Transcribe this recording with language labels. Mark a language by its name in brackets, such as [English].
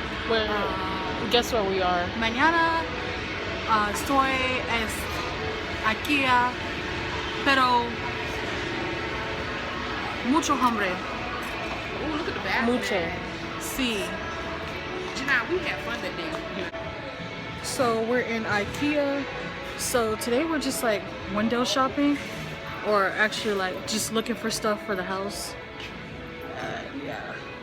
[English] Where, guess where we are? [Spanish] Mañana estoy aquí, pero mucho hambre. [English] Ooh, look at the bathroom. [Spanish] Mucho. Sí. [English] Janai, we had fun that day. So we're in IKEA. So today we're just like window shopping, or actually like just looking for stuff for the house. Yeah.